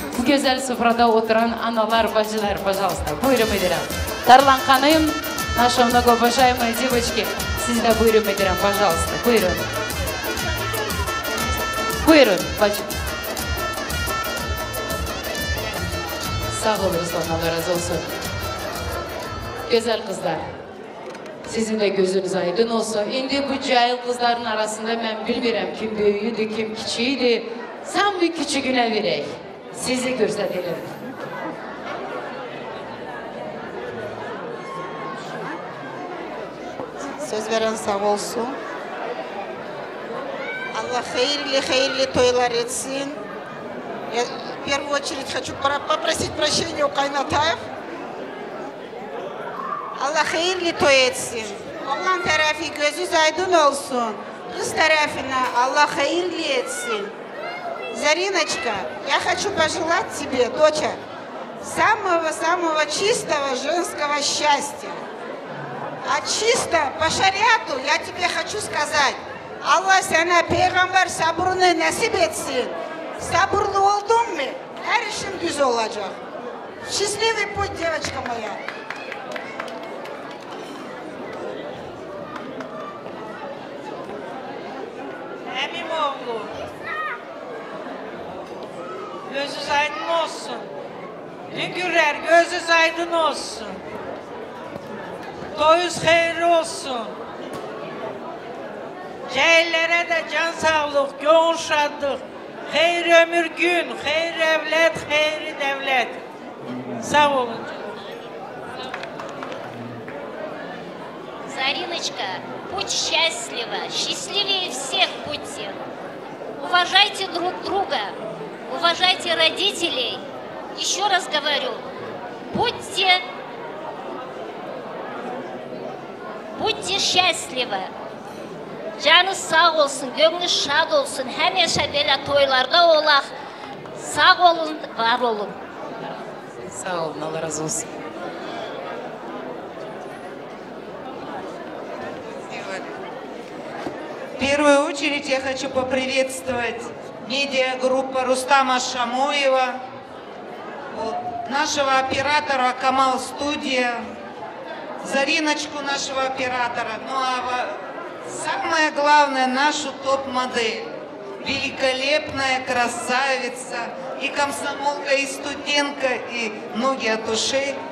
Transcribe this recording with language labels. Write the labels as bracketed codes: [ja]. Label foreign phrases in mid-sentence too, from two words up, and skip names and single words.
[tr] Bu güzel sofrada oturan analar, bacılar, пожалуйста, buyurun ederim. Tarlan Hanım, [ru] наши многоуважаемые девочки, [tr] siz de buyurun ederim, пожалуйста, buyurun. Buyurun bacım. Sağ oluruz, Allah razı olsun. Güzel kızlar. Sizin de gözünüz aydın olsun. İndi bu cahil kızların arasında ben bilmirəm kim böyüydü, kim küçüydü. Sen bir küçüğüne verək. Sizi göstərelim. Söz veren sağ olsun. Allah hayırlı toylar etsin. [ru] Я в первую очередь хочу попросить прощения у Кайнатаев. [tr] Allah hayırlı toy etsin. Oğlan tarafı gözünüz aydın olsun. Kız tarafına Allah hayırlı etsin. [ru] Зариночка, я хочу пожелать тебе, доча, самого-самого чистого женского счастья. А чисто по шариату я тебе хочу сказать. [tr] Allah sana peygamber sabrını nasip etsin. Sabırlı oldun mu? Her işin güzel olacak. [ru] Счастливый путь, девочка моя. [tr] Emim oğlu. Gözünüz aydın olsun. Hüngürler gözünüz aydın olsun. Toyunuz hayırlı olsun. Cahillere de can sağlık, gönül şadlık. Hayır ömür gün, hayır evlat, hayır devlet. Sağ olun. [ru] Зариночка, будь счастлива, счастливее всех будьте. Уважайте друг друга, уважайте родителей. Еще раз говорю, будьте счастливы. [tr] Canınız sağ olsun, gönlünüz şad olsun. [az] Həmişə belə toylarda olaq. [tr] Sağ olun, var olun. Sağ olun, Allah razı olsun. [ru] В первую очередь я хочу поприветствовать медиагруппу Рустама Шамоева, нашего оператора Камал Студия, Зариночку нашего оператора, ну а самое главное нашу топ-модель, великолепная красавица, и комсомолка, и студентка, и ноги от ушей.